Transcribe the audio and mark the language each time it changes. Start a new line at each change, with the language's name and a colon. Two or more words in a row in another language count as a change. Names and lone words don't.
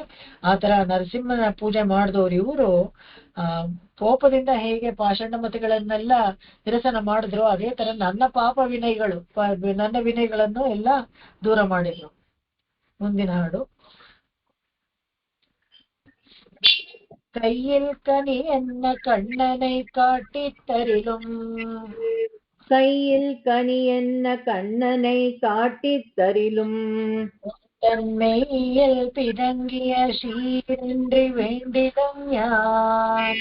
Kannada: ಆತರ ನರಸಿಂಹನ ಪೂಜೆ ಮಾಡಿದವರು ಇವರು ಕೋಪದಿಂದ ಹೇಗೆ ಪಾಷಂಡಮತಿಗಳನ್ನೆಲ್ಲ ನಿರಸನ ಮಾಡಿದ್ರು, ಅದೇ ತರ ನನ್ನ ಪಾಪ ವಿನಯಗಳು, ನನ್ನ ವಿನಯಗಳನ್ನು ಎಲ್ಲ ದೂರ ಮಾಡಿದ್ರು. ಮುಂದಿನ ಹಾಡು.
Tamil: கையில் கனி என்ன கண்ணனை காட்டித் தரிலும் கையில் கனி என்ன கண்ணனை காட்டித் தரிலும் தன்மையில் பிறங்கிய சீரன்றி வேண்டிலும் யான்